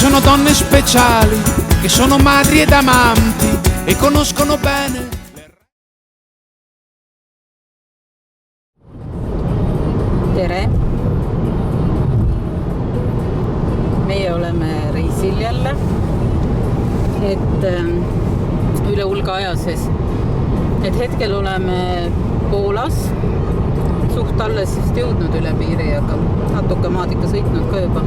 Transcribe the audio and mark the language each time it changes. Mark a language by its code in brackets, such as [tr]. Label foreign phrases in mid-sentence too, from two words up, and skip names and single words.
[it] donne speciali che sono madri ed amanti e conoscono bene. [et] Tere! Meie oleme reisil jälle, et üle hulga aja sees. Et hetkel oleme Poolas, suht alles vist jõudnud üle piiri, aga natuke maad ikka sõitnud ka juba.